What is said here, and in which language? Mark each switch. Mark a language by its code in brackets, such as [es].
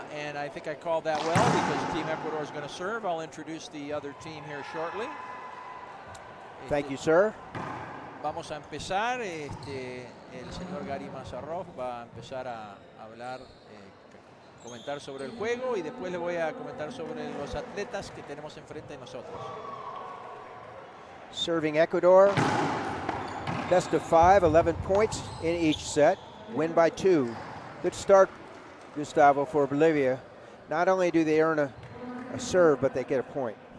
[en] And I think I called that well because Team Ecuador is going to serve. I'll introduce the other team here shortly. Thank you, sir. [es] Vamos a empezar. El señor Gary Mazarrov va a empezar a hablar, comentar sobre el juego, y después le voy a comentar sobre los atletas que tenemos enfrente de nosotros. [en] Serving Ecuador, best of 5, 11 points in each set, win by 2. Good start, Gustavo, for Bolivia. Not only do they earn a serve, but they get a point.